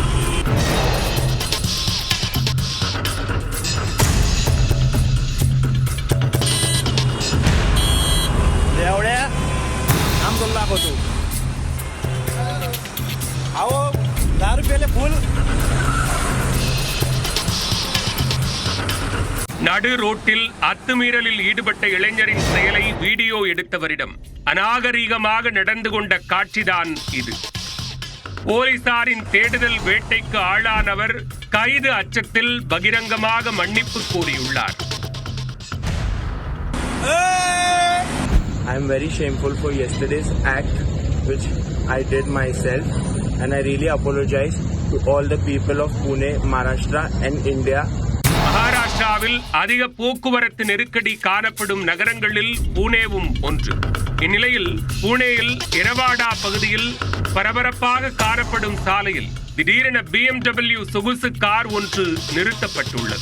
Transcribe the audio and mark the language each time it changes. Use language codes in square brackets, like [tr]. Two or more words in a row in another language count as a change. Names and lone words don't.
[mr] एवढ्या आम तुला दाखवतो. अहो 10 रुपयाले फुल. [ta] நடு ரோட்டில் அத்துமீறலில் ஈடுபட்ட இளைஞரின் செயலை வீடியோ எடுத்தவரிடம் அநாகரீகமாக நடந்து கொண்ட காட்சிதான் இது. போலீசாரின் தேடுதல் வேட்டைக்கு ஆளானவர் கைது அச்சத்தில் பகிரங்கமாக மன்னிப்பு கோரியுள்ளார். [en] I am very shameful for yesterday's act which I did myself and I really apologize to all the people of Pune, Maharashtra and India. [ta] மகாராஷ்டிராவில் அதிக போக்குவரத்து நெருக்கடி காணப்படும் நகரங்களில் பூனேவும் ஒன்று. இந்நிலையில் பூனேயில் இரவாடா பகுதியில் பரபரப்பாக காணப்படும் சாலையில் திடீரென BMW சொகுசு கார் ஒன்று நிறுத்தப்பட்டுள்ளது.